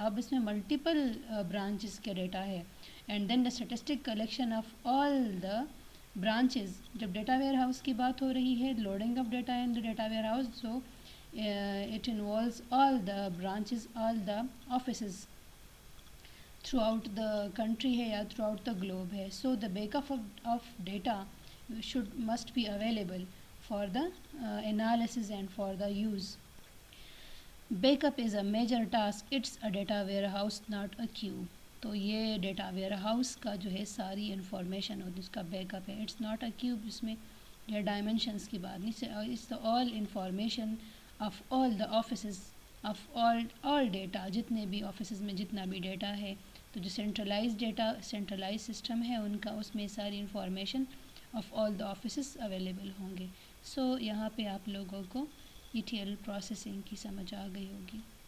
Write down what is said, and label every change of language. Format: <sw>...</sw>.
<ur>اب اس میں multiple branches کے ڈیٹا ہے،</ur> <en>And then the statistic collection of all the branches.</en> <ur>جب ڈیٹا ویئر ہاؤس کی بات ہو رہی ہے،</ur> <en>loading of data in the data warehouse,</en> <ur>so</ur> <en>it involves all the branches, all the offices throughout the country</en> <ur>ہے یا</ur> <en>throughout the globe</en> <ur>ہے.</ur> <en>So the backup of data must be available for the analysis and for the use. Backup is a major task. It's a data warehouse, not a queue.</en> <ur>تو یہ data where house کا جو ہے ساری information ہوتی ہے اس کا back up ہے.</ur> <en>it's not a cube,</en> <ur>اس میں یہ ڈائمنشنس کی بات نہیں،</ur> <en>it's the all information of all the offices of all data,</en> <ur>جتنے بھی آفیسز میں جتنا بھی ڈیٹا ہے، تو جو سینٹرلائز سسٹم ہے ان کا، اس میں ساری</ur> <en>information of all the offices</en> <ur>available ہوں گے. سو یہاں پہ آپ لوگوں کو ETL پروسیسنگ کی سمجھ آ گئی ہوگی.</ur>